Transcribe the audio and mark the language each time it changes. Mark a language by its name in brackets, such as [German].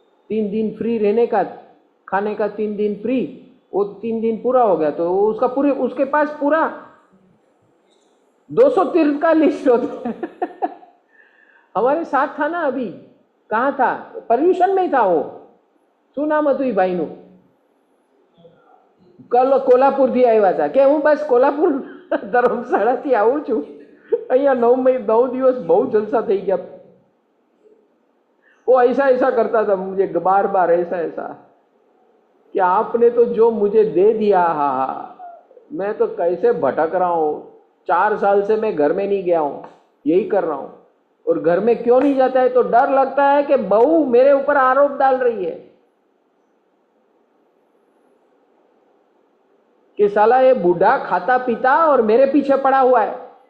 [Hindi] 3 दिन फ्री रहने का, खाने का 3 दिन फ्री, वो 3 दिन पूरा हो गया तो उसका पूरे, उसके पास पूरा 200 तीर्थ का लिस्ट होता है। हमारे साथ था ना अभी, कहाँ था? पर्यूषण में ही था वो, [Gujarati] શું નામ હતું એ ભાઈનું? કોલ્હાપુરથી આવ્યા હતા કે હું બસ કોલ્હાપુર ધર્મશાળાથી આવું છું, અહીંયા 9 દિવસ બહુ જલસા થઈ ગયા। [Hindi] वो ऐसा ऐसा करता था मुझे बार बार, ऐसा ऐसा कि आपने तो जो मुझे दे दिया, हाँ, मैं तो कैसे भटक रहा हूँ, 4 साल से मैं घर में नहीं गया हूँ, यही कर रहा हूँ। और घर में क्यों नहीं जाता है? तो डर लगता है कि बहू मेरे ऊपर आरोप डाल रही है कि साला ये बूढ़ा खाता पीता और मेरे पीछे पड़ा हुआ है।